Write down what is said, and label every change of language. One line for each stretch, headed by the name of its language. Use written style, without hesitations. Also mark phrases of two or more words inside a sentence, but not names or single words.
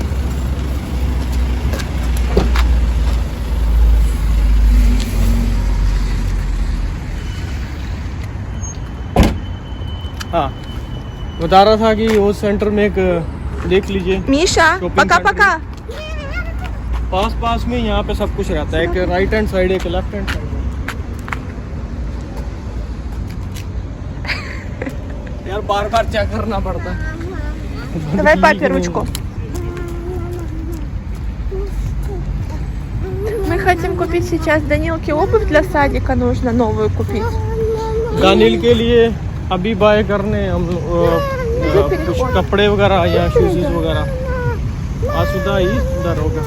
Hindi: हाँ, बता रहा था कि वो सेंटर में एक देख लीजिए।
Russian: Миша, Shopping пока-пока.
Hindi: पास में यहाँ पे सब कुछ रहता है। एक
English: right hand side,
Hindi: एक
English: left hand side.
Hindi: यार बार बार चेक करना पड़ता है।
Russian: Давай папе ручку. Мы хотим купить сейчас Данилке обувь для садика, нужно новую купить.
Hindi: दानिल के लिए अभी बाय करने हम कुछ कपड़े वगैरह या शूज वगैरह। आसुदा ही उधर होगा।